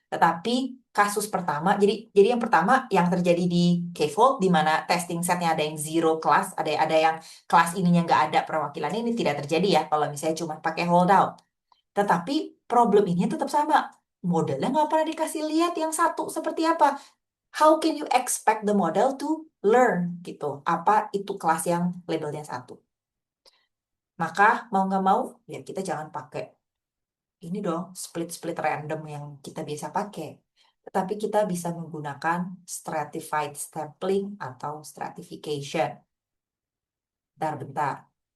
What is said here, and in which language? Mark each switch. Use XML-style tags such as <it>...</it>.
<id>Tetapi kasus pertama, jadi yang pertama yang terjadi di k-fold di mana testing setnya ada yang zero class, ada yang kelas ininya nggak ada perwakilannya, ini tidak terjadi ya kalau misalnya cuma pakai holdout. Tetapi problem ini tetap sama. Modelnya nggak pernah dikasih lihat yang satu seperti apa.</id> <en>How can you expect the model to learn</en> <id>gitu? Apa itu kelas yang labelnya satu? Maka mau nggak mau, ya kita jangan pakai ini dong, split-split random yang kita biasa pakai. Tetapi kita bisa menggunakan stratified sampling atau stratification. Bentar-bentar.</id>